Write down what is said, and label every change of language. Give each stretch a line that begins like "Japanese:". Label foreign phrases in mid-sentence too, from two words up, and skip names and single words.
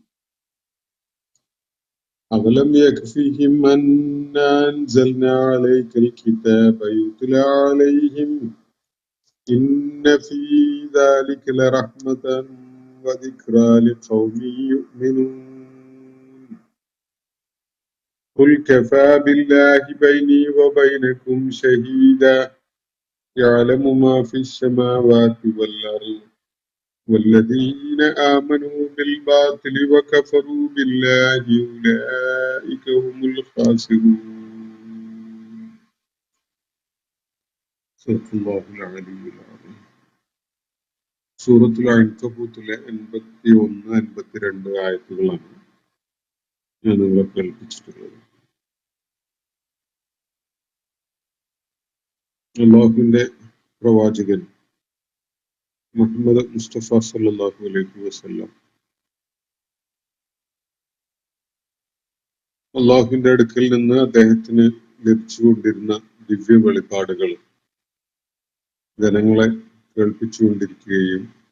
Arabic: أولم يكفهم أنا أنزلنا عليك الكتاب يتلى عليهم إن في ذلك لرحمة وذكرى لقوم يؤمنون. قل كفى بالله بيني وبينكم شهيدا يعلم ما في السماوات والأرض والذين آمنوا بالباطل وكفروا بالله أولئك هم الخاسرون. صدق الله العلي العظيم.
Malayalam: സൂറത്തുൽ അൻകബൂത്തിലെ 81, 82 ആയത്തുകളാണ് ഞാൻ നിങ്ങളെ കേൾപ്പിച്ചിട്ടുള്ളത്. അള്ളാഹുവിന്റെ പ്രവാചകൻ മുഹമ്മദ് മുസ്തഫ
Arabic: صلى الله عليه وسلم
Malayalam: അള്ളാഹുവിന്റെ അടുക്കൽ നിന്ന് അദ്ദേഹത്തിന് ലഭിച്ചുകൊണ്ടിരുന്ന ദിവ്യ വെളിപ്പാടുകൾ ജനങ്ങളെ കേൾപ്പിച്ചുകൊണ്ടിരിക്കുകയും